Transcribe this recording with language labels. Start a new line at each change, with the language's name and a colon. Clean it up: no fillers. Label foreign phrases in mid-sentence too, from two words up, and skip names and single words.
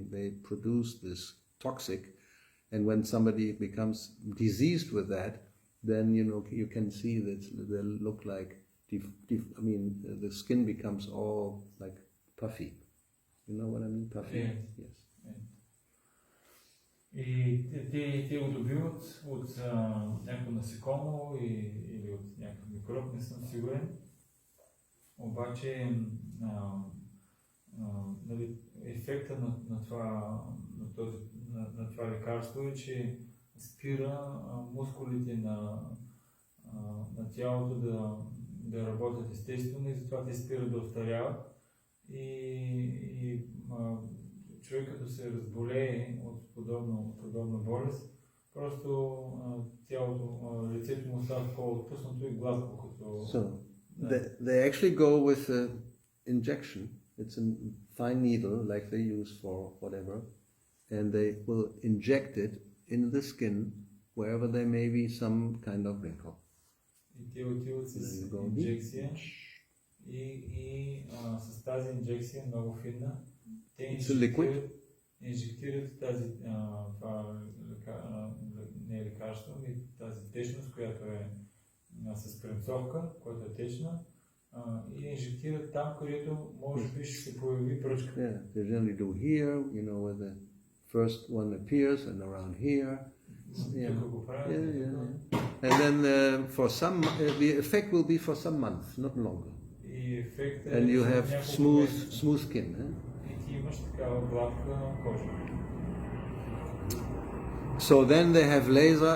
English: They produce this toxic, and when somebody becomes diseased with that, then you can see that they look like the skin becomes all like puffy. You know what I mean? Puffy. Yeah. Yes.
Bulgarian: И те го добиват от някакво насекомо или от някакъв микроб, не съм сигурен. Обаче ефекта на това лекарство е, че спира мускулите на тялото да работят естествено и затова те спират да остаряват. И човек като се разболее от подобна болест, просто тялото, лицето му става такова отпуснато и гладко като...
English: So, they actually go with an injection. It's a fine needle like they use for whatever, and they will inject it in the skin wherever there may be some kind of wrinkle.
Bulgarian: И те отиват с инжекция и с тази инжекция много финна. Те инжектират тази не лекарство, тази течност, която е с пренцовка, която е течна, и инжектират там, където може би ще се появи пръчка.
English: Yeah, they generally do here, where the first one appears, and around here. And then the effect will be for some months, not longer. And you have smooth skin. So then they have laser.